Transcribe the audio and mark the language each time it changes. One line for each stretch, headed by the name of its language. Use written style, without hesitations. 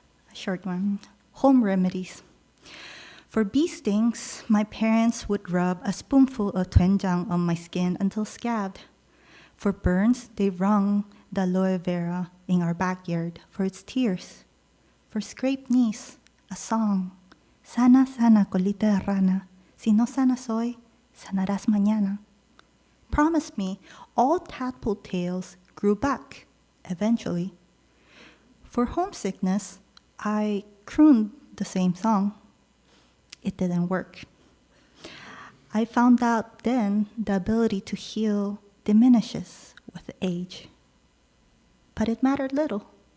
English: A short one. Home remedies. For bee stings, my parents would rub a spoonful of doenjang on my skin until scabbed. For burns, they wrung the aloe vera in our backyard for its tears. For scraped knees, a song.
Spanish: Sana, sana, colita de rana. Si no sana soy, sanarás mañana.
English: Promised me all tadpole tails grew back, eventually. For homesickness, I crooned the same song. It didn't work. I found out then the ability to heal diminishes with age. But it mattered little.